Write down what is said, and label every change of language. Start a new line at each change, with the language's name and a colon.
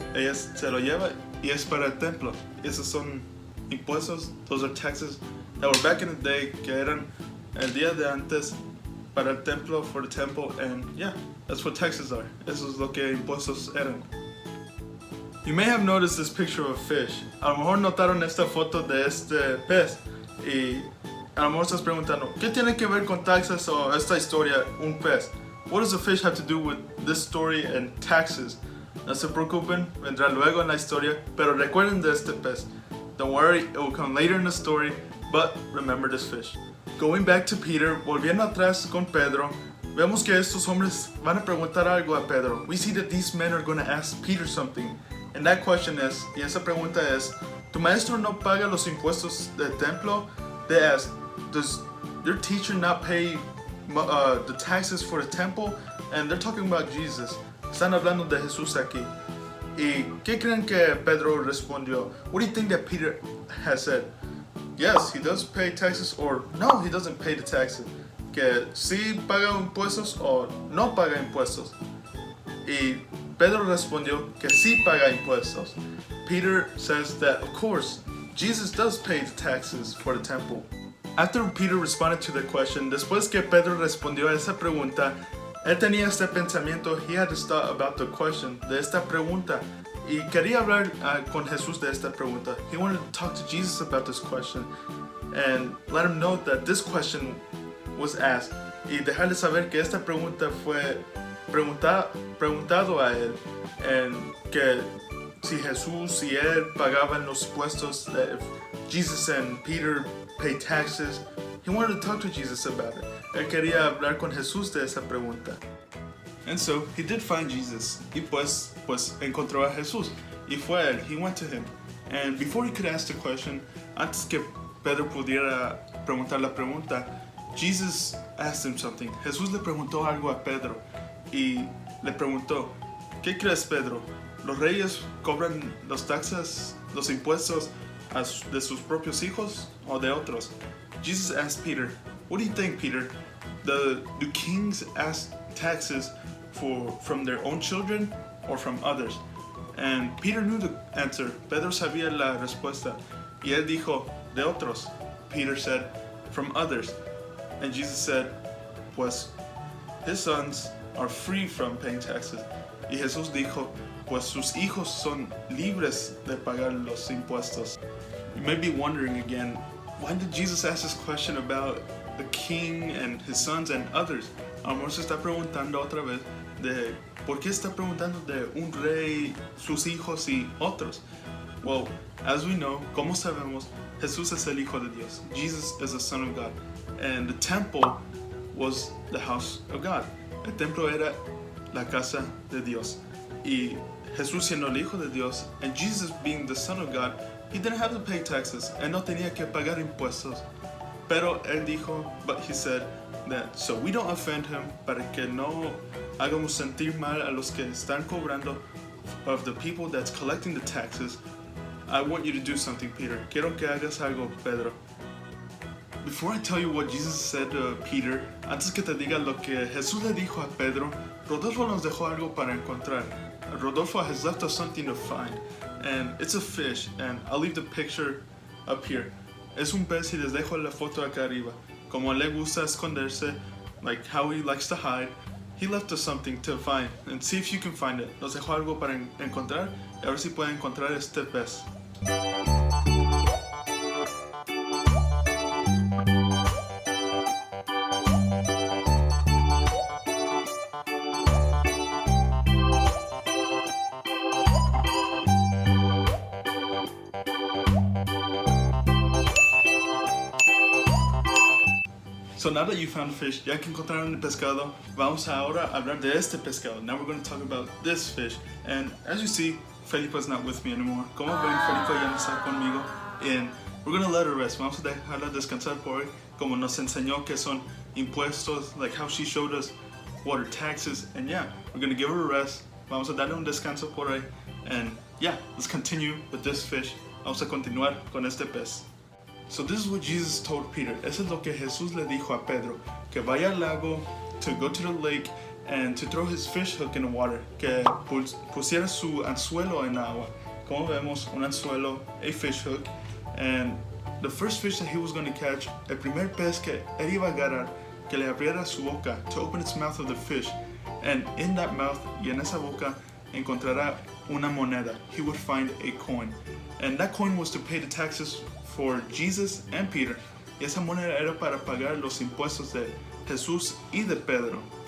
Spanish: Ella se lo lleva y es para el templo. Esos son impuestos,
English: those are taxes that were back in the day,
Spanish: que eran el día de antes para el templo,
English: for the temple, and yeah, that's what taxes are.
Spanish: Eso es lo que impuestos eran.
English: You may have noticed this picture of a fish.
Spanish: A lo mejor notaron esta foto de este pez y a lo mejor estás preguntando, ¿qué tiene que ver con taxes o esta historia, un pez?
English: What does a fish have to do with this story and taxes?
Spanish: No se preocupen, vendrá luego en la historia, pero recuerden de este pez.
English: Don't worry, it will come later in the story, but remember this fish. Going back to Peter,
Spanish: volviendo atrás con Pedro, vemos que estos hombres van a preguntar algo a Pedro.
English: We see that these men are going to ask Peter something. And that question is, y esa pregunta es, ¿tu maestro no paga los impuestos del templo? They ask, does your teacher not pay the taxes for the temple? And they're talking about Jesus.
Spanish: Están hablando de Jesús aquí. ¿Y qué creen que Pedro respondió?
English: What do you think that Peter has said? Yes, he does pay taxes, or no, he doesn't pay the taxes.
Spanish: Que sí paga impuestos o no paga impuestos. Y Pedro respondió que sí paga impuestos.
English: Peter says that, of course, Jesus does pay the taxes for the temple. After Peter responded to the question,
Spanish: después que Pedro respondió a esa pregunta, él tenía este pensamiento.
English: He had this thought about the question,
Spanish: de esta pregunta. Y quería hablar con Jesús de esta pregunta.
English: He wanted to talk to Jesus about this question and let him know that this question was asked.
Spanish: Y dejarle saber que esta pregunta fue preguntado a él.
English: And
Spanish: que si Jesús, si él pagaban los impuestos,
English: that if Jesus and Peter pay taxes, he wanted to talk to Jesus about it.
Spanish: Él quería hablar con Jesús de esa pregunta.
English: And so he did find Jesus.
Spanish: Y pues encontró a Jesús. Y fue él.
English: He went to him. And before he could ask the question,
Spanish: antes que Pedro pudiera preguntar la pregunta,
English: Jesus asked him something.
Spanish: Jesús le preguntó algo a Pedro. Y le preguntó, ¿qué crees, Pedro? ¿Los reyes cobran los taxes los impuestos de sus propios hijos o de otros?
English: Jesus asked Peter, what do you think, Peter? Do kings ask taxes from their own children or from others? And Peter knew the answer.
Spanish: Pedro sabía la respuesta. Y él dijo, de otros.
English: Peter said, from others. And Jesus said, pues his sons are free from paying taxes.
Spanish: Y Jesús dijo, pues sus hijos son libres de pagar los impuestos.
English: You may be wondering again, why did Jesus ask this question about the king and his sons and others?
Spanish: A lo mejor se está preguntando otra vez de por qué está preguntando de un rey, sus hijos y otros.
English: Well, as we know,
Spanish: como sabemos, Jesús es el Hijo de Dios.
English: Jesus is the Son of God. And the temple was the house of God.
Spanish: El templo era la casa de Dios. Y Jesús siendo el Hijo de Dios,
English: and Jesus being the Son of God, he didn't have to pay taxes.
Spanish: Él no tenía que pagar impuestos. Pero él dijo,
English: but he said that so we don't offend him,
Spanish: para que no hagamos sentir mal a los que están cobrando
English: of the people that's collecting the taxes. I want you to do something, Peter.
Spanish: Quiero que hagas algo, Pedro.
English: Before I tell you what Jesus said to Peter,
Spanish: antes que te diga lo que Jesús le dijo a Pedro, Rodolfo nos dejó algo para encontrar.
English: Rodolfo has left us something to find, and it's a fish, and I'll leave the picture up here.
Spanish: Es un pez y les dejo la foto acá arriba. Como le gusta esconderse,
English: like how he likes to hide, he left us something to find, and see if you can find it.
Spanish: Nos dejó algo para encontrar, y a ver si pueden encontrar este pez.
English: So now that you found a fish,
Spanish: ya que encontraron el pescado, vamos ahora a hablar de este pescado.
English: Now we're going to talk about this fish. And as you see, Felipa's not with me anymore.
Spanish: Como ven, Felipa ya no está conmigo.
English: And we're going to let her rest.
Spanish: Vamos a dejarla descansar por hoy. Como nos enseñó que son impuestos,
English: like how she showed us what are taxes. And yeah, we're going to give her a rest.
Spanish: Vamos a darle un descanso por hoy.
English: And yeah, let's continue with this fish.
Spanish: Vamos a continuar con este pez.
English: So this is what Jesus told Peter.
Spanish: Eso es lo que Jesús le dijo a Pedro. Que vaya al lago,
English: to go to the lake, and to throw his fish hook in the water.
Spanish: Que pusiera su anzuelo en agua. Como vemos, un anzuelo,
English: a fish hook. And the first fish that he was going to catch,
Spanish: el primer pez que él iba a agarrar, que le abriera su boca,
English: to open its mouth of the fish. And in that mouth,
Spanish: y en esa boca, encontrará una moneda.
English: He would find a coin. And that coin was to pay the taxes for Jesus and Peter.
Spanish: Y esa moneda era para pagar los impuestos de Jesús y de Pedro.